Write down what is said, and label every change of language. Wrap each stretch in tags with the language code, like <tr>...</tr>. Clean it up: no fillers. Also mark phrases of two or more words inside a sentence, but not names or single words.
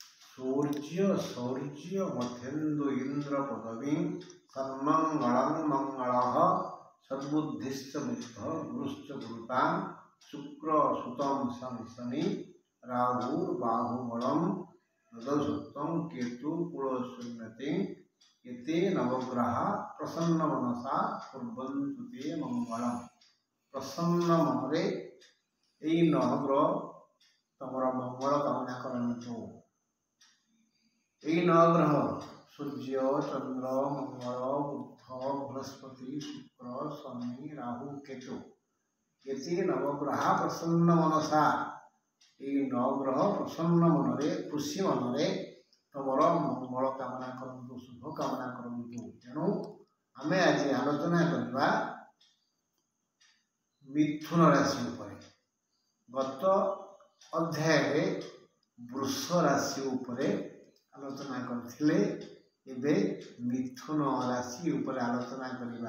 <sa>सूर्य शौर्य मध्येन्दु इंद्र पदवी सन्मंगलं मंगलः सद्बुद्धिश्च बुद्ध गुरुश्च गुरुतां शुक्र सुतम शनि राहुर्बाहुबलं नदसुत्तं केतु कुलशून्यते एते नवग्रह प्रसन्न मनसा कुर्वन्तु ते मंगलम।</sa> <or>ପ୍ରସନ୍ନ ମନରେ ଏଇ ନବଗ୍ରହ ତମର ମଙ୍ଗଳ କାମନା କରନ୍ତୁ। ଏଇ ନବଗ୍ରହ ସୂର୍ଯ୍ୟ ଚନ୍ଦ୍ର ମଙ୍ଗଳ ବୁଧ ବୃହସ୍ପତି ଶୁକ୍ର ଶନି ରାହୁ କେତୁ</or> <sa>एते नवग्रह प्रसन्न मनसा</sa> <or>ଏଇ ନବଗ୍ରହ ପ୍ରସନ୍ନ ମନରେ ଖୁସି ମନରେ ତମର ମଙ୍ଗଳ କାମନା କରନ୍ତୁ ଶୁଭ କାମନା କରନ୍ତୁ। ତେଣୁ ଆମେ ଆଜ ଆଲୋଚନା କରବା ମିଥୁନ ରାଶି ଉପରେ। ଗତ ଅଧ୍ୟାୟ ବୃଷ ରାଶି ଉପରେ ଆଲୋଚନା କରଥିଲେ, ଏବେ ମିଥୁନ ରାଶି ଉପରେ ଆଲୋଚନା କରିବା।</or>